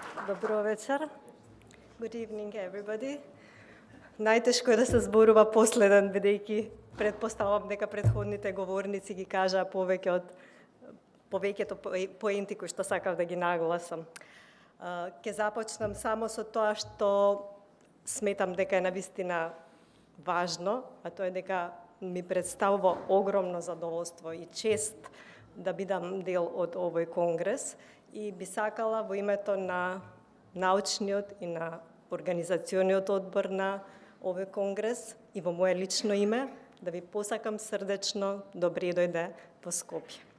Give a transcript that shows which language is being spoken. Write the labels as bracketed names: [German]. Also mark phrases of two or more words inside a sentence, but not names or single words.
[Macedonian] Добро вечер. [English] Good evening, everybody. [Macedonian] Најтежко е да се зборува последен, бидејќи предпоставам дека предходните говорници ги кажаа повеќето поенти кои што сакав да ги нагласам. Ќе започнам само со тоа што сметам дека е навистина важно, а тоа е дека ми представува огромно задоволство и чест да бидам дел од овој конгрес и би сакала во името на научниот и на организациониот одбор на овој конгрес и во моје лично име да ви посакам срдечно добре дојде во Скопје.